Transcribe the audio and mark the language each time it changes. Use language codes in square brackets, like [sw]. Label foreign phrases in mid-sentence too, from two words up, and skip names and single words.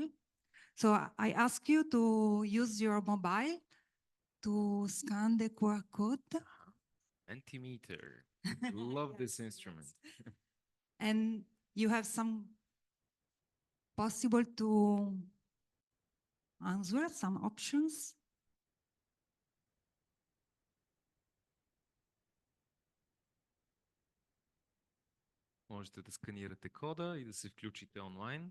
[en] So I ask you to use your mobile to scan the QR code. Mentimeter. Love this instrument. And you have some possible to answer, some options. [bg] Можете да сканирате кода и да се включите онлайн.